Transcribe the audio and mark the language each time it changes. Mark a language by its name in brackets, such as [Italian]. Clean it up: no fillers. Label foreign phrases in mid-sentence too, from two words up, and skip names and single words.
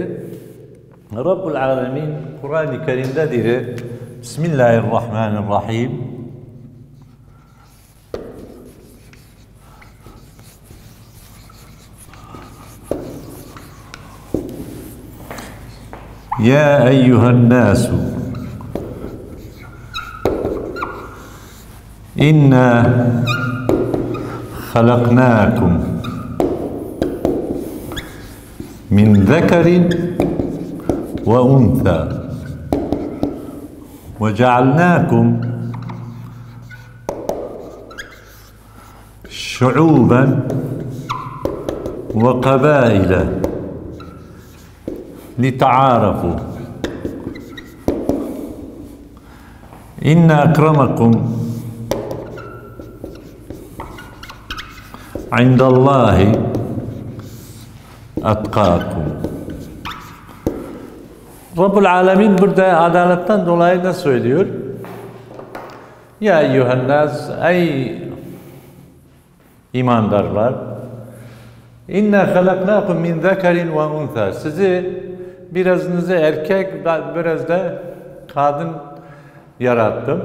[Turkish] Rabbul Alemin Kur'an-ı Kerim'de diyor. Bismillahirrahmanirrahim. [Arabic] يا أيها الناس إنا خلقناكم من ذكر وأنثى وجعلناكم شعوبا وقبائل لتعارفوا إن أكرمكم عند الله أتقاكم. [Turkish] Rabbul Alemin burada adaletten dolayı ne söylüyor? [Arabic] يا أيها الناس, [Turkish] ey imandarlar, [Arabic] إنا خلقناكم من ذكر وأنثى. [Turkish] Sizi birazınızı erkek, biraz da kadın yarattım.